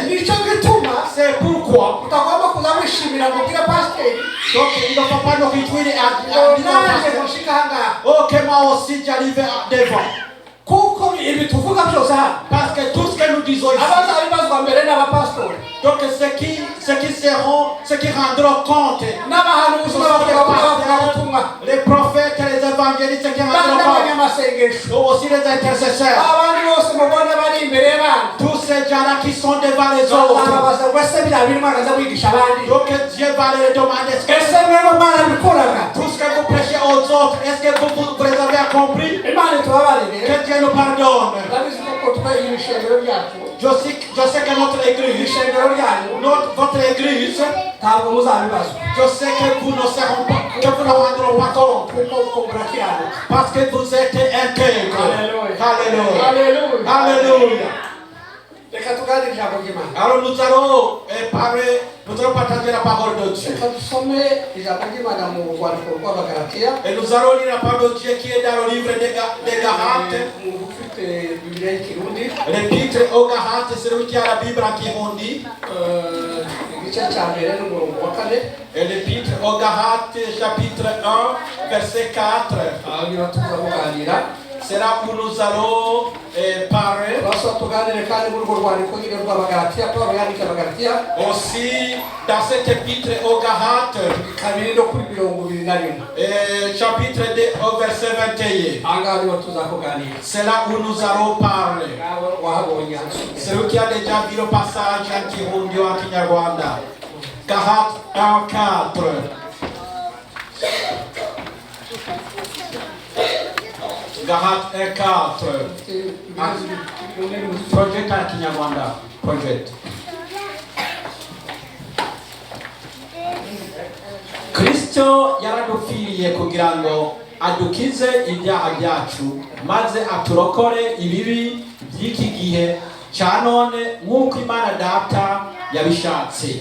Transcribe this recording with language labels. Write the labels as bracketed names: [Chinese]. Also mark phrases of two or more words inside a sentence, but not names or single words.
[Rundi] nicyo gituma [French] c'est pourquoi [Rundi] utagomba kuza wishimira ngo ubwire pasiteri [French] donc il ne faut pas nous réjouir à dire [Rundi] nanjye gushika aha ngaha [French] oh que moi aussi j'arrive devant [Rundi] kuko ibi tuvuga byose hano [French] parce que tout ce que nous disons ici [Rundi] abazabibazwa mbere n'abapasitori [French] donc ceux qui rendront compte [Rundi] n'abahanuzi n'abavugabutumwa [French] les prophètes les évangélistes qui rendront compte [Rundi] n'abanyamasengesho [French] aussi les intercesseurs [Rundi] abandi bose mubona bari imbere y'abandi [French] tous ces gens-là qui sont devant les autres [Rundi] bazababaza ngo ese biriya bintu mwagaza wigisha abandi [French] donc Dieu va les demander [Rundi] ese mwebwe mwarabikoraga [French] tout ce que vous prêchez aux autres est-ce que vous les avez accomplis [Rundi] imana itubabarire [French] que Dieu nous pardonne [Rundi] ndabizi ko twari ibishengero byacu [French] je sais que notre église [Rundi] ibishengero ryanyu [French] votre église [Rundi] ntabwo muzabibazwa [French] je sais que vous ne seront pas que vous ne rendront pas compte [Rundi] kuko murakiranuka [French] parce que vous êtes intègre. Alléluia. Alléluia. Alléluia. Alléluia. [Rundi] reka reka tuganire ijambo ry'Imana. [French] Alors nous allons partager la parole de Dieu. [Rundi] Reka dusome ijambo ry'Imana mu rwandiko rw'Abagalatiya. [French] Et nous allons lire la parole de Dieu qui est dans le livre des Galates. [Rundi] Umuntu ufite Bibiliya y'Ikirundi. [French] L'épître aux Galates, c'est celui qui a la Bible en Kirundi. [Rundi] Igice cya mbere n'umurongo wa 4. [French] Et l'épître aux Galates, chapitre 1, verset 4. [Rundi] Aho niho tuzamuganira. [French] C'est là où nous allons parler. [Rundi] Turasaba tuganire kandi muri urwo rwandiko nyine rw'Abagalatiya, Pawulo yandika Abagalatiya. [French] Aussi dans cet épître aux Galates, [Rundi] Kabiri no kuri 21. [French] chapitre 2, au verset 21. [Rundi] Aha ngaha niho tuzakuganira. [French] C'est là où nous allons parler. [Rundi] Nawe wahabonye hano. [French] Celui qui a déjà vu le passage en Kirundi ou en Kinyarwanda. Galates 1, 4. Galates 1, 4. Project en Kinyarwanda. Project. [Rundi] Kristo yaradupfiriye kugira ngo adukize ibyaha byacu maze aturokore ibibi by'iki gihe cya none nk'uko Imana Data yabishatse.